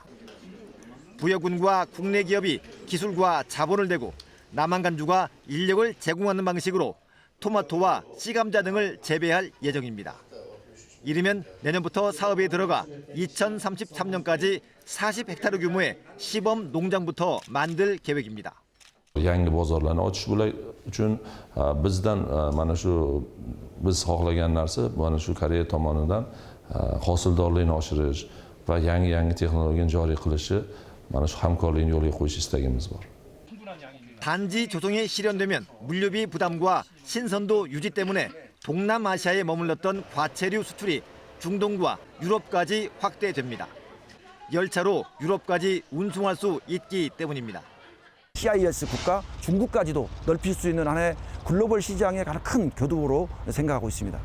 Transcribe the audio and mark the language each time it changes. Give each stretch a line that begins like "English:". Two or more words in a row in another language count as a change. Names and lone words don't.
Korean: 부여군과 국내 기업이 기술과 자본을 대고 남한간주가 인력을 제공하는 방식으로 토마토와 씨감자 등을 재배할 예정입니다. 이르면 내년부터 사업에 들어가 2033년까지 40헥타르 규모의 시범 농장부터 만들 계획입니다.
Uzbek: yangi bozorlarni ochish uchun bizdan mana shu biz xohlagan narsa mana shu Koreya tomonidan hosildorlikni oshirish va yangi texnologiyani joriy qilishi mana shu hamkorlikni yo'lga qo'yish istagimiz bor.
Korean: 단지 조성이 실현되면 물류비 부담과 신선도 유지 때문에 동남아시아에 머물렀던 과체류 수출이 중동과 유럽까지 확대됩니다. 열차로 유럽까지 운송할 수 있기 때문입니다. CIS 국가 중국까지도 넓힐 수 있는 하나의 글로벌 시장의 가장 큰 교두보로 생각하고 있습니다.